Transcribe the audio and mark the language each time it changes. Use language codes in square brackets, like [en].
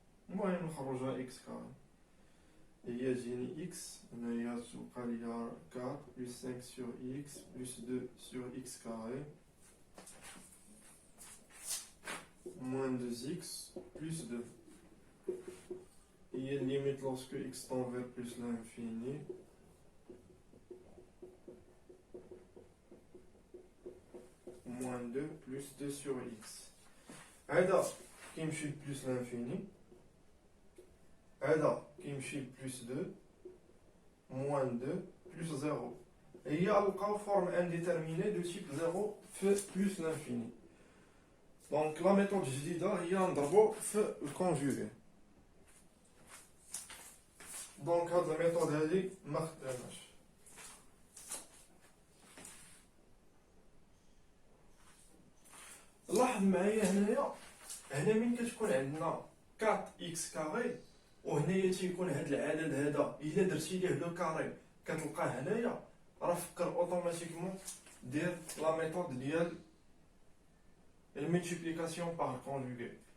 [ar] المهم نخرجها اكس كاري هي جيني اكس هنايا تبقى ليا 4 بلس 5 سور اكس بلس 2 سور اكس كاري [fr] moins 2x plus 2. Il y a une limite lorsque x tend vers plus l'infini. Moins 2 plus 2 sur x. [ar] هذا كيمشي [fr] plus l'infini. [ar] هذا كيمشي [fr] plus 2 moins 2 plus 0. [ar] هي لقاو [fr] forme indéterminée de type 0 في plus l'infini. Donc la méthode [ar] جديدة هي نضربو في الكونجوغي. دونك هاد الميثود هادي ما خداماش. لاحظ معايا هنايا، هنا من كتكون عندنا 4 اكس كاري وهنايا تيكون هاد العدد هذا الا درتي ليه لو كاري كتلقاه هنايا، راه فكر اوتوماتيكمون دير لا ميثود ديال الملتيبليكاسيون بار كونجوغي.